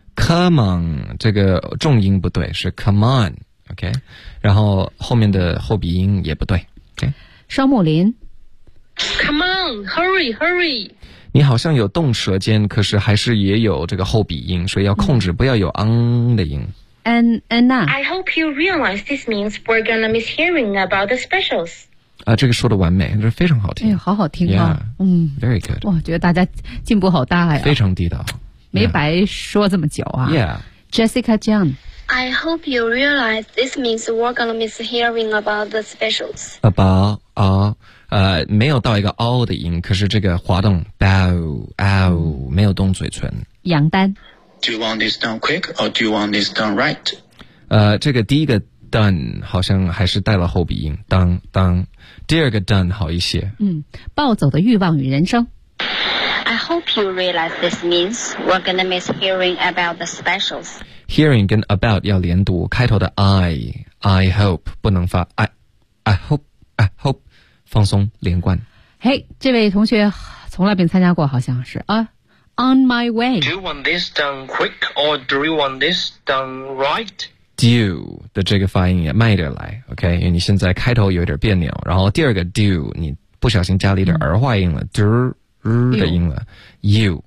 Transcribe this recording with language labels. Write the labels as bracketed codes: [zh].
[en] Come on, [zh] 这个重音不对，是 come on, OK? 然后后面的后鼻音也不对 ,OK? 双木林 [en] Come on, hurry, hurry. [zh] 你好像有动舌尖，可是还是也有这个后鼻音，所以要控制，不要有 on 的音。 [en] Anna, I hope you realize this means we're gonna miss hearing about the specials. [zh] 啊，这个说的完美，这非常好听。哎，好好听啊！ [en] Yeah, very good。 [zh] 哇，觉得大家进步好大呀！非常地道，没白说这么久啊。 [en] Yeah, Jessica John. I hope you realize this means we're gonna miss hearing about the specials. [zh] About 啊、没有到一个 all 的音，可是这个滑动 bow 没有动嘴唇。杨丹 [en] ，Do you want this done quick or do you want this done right? [zh] 这个第一个 done 好像还是带了后鼻音，当。第二个 done 好一些。暴走的欲望与人生。 [en] I hope you realize this means we're gonna miss hearing about the specials. [zh] Hearing 跟 about 要连读，开头的 [en] I hope [zh] 不能发 I hope 放松连贯。 Hey, 这位同学从来没参加过，好像是啊。 [en] On my way. Do you want this done quick or do you want this done right? [zh] Do 的这个发音也慢一点来 OK 因为你现在开头有点别扭然后第二个 do 你不小心加了一点儿化音了、的音了 you